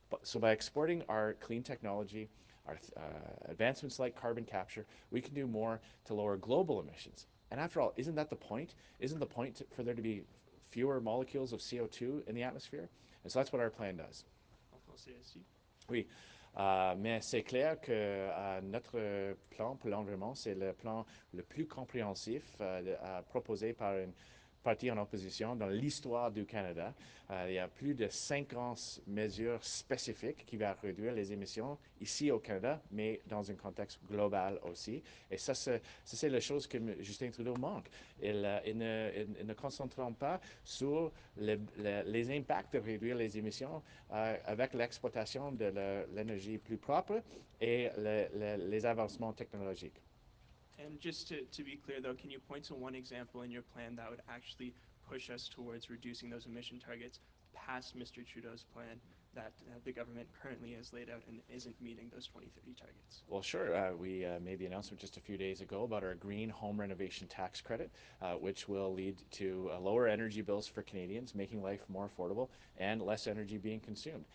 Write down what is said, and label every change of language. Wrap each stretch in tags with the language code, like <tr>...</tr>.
<en>So by exporting our clean technology, our advancements like carbon capture, we can do more to lower global emissions. And after all, isn't that the point? Isn't the point for there to be fewer molecules of CO2 in the atmosphere? And so that's what our plan does.</en> <fr>En français aussi. Oui. Mais c'est clair que notre plan pour l'environnement, c'est le plan le plus compréhensif proposé par une parti en opposition dans l'histoire du Canada. Il y a plus de 50 mesures spécifiques qui vont réduire les émissions ici au Canada, mais dans un contexte global aussi. Et ça, c'est la chose que Justin Trudeau manque. Il ne concentre pas sur les impacts de réduire les émissions avec l'exploitation de l'énergie plus propre et les avancements technologiques.</fr> <en>And just to be clear, though, can you point to one example in your plan that would actually push us towards reducing those emission targets past Mr. Trudeau's plan that the government currently has laid out and isn't meeting those 2030 targets? Well, sure. We made the announcement just a few days ago about our green home renovation tax credit, which will lead to lower energy bills for Canadians, making life more affordable and less energy being consumed.</en>